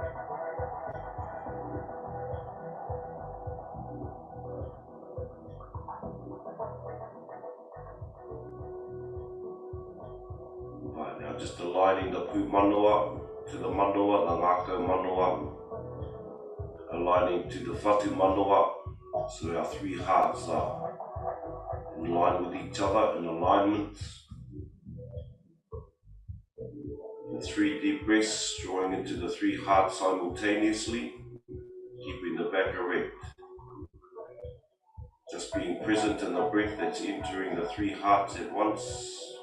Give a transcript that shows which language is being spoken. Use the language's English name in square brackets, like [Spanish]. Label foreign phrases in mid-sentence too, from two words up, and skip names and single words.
[English] Right, now just aligning the pūmanawa to the manawa, the [Māori] Ngākau manawa. [English] Aligning to the [Māori] whatu manawa, [English] so our 3 hearts are in line with each other, in alignment. And 3 deep breaths, drawing into the 3 hearts simultaneously, keeping the back erect. Just being present in the breath that's entering the 3 hearts at once.